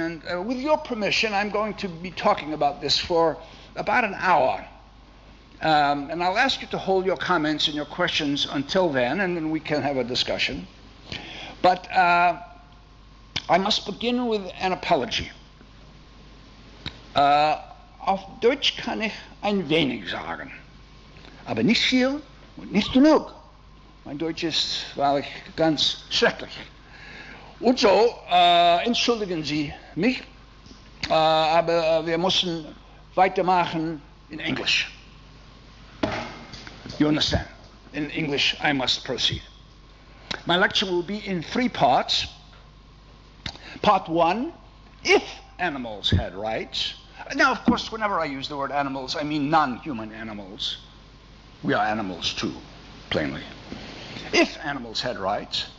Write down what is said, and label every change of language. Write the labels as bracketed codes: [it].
[en] And with your permission, I'm going to be talking about this for about an hour. And I'll ask you to hold your comments and your questions until then, and then we can have a discussion. But I must begin with an apology. [de] Auf Deutsch kann ich ein wenig sagen. Aber nicht viel und nicht genug. Mein Deutsch ist wahrlich ganz schrecklich. Und so, entschuldigen Sie mich, aber wir müssen weitermachen in English. [en] You understand? In English, I must proceed. My lecture will be in 3 parts. Part 1, if animals had rights. Now, of course, whenever I use the word animals, I mean non-human animals. We are animals too, plainly. If animals had rights.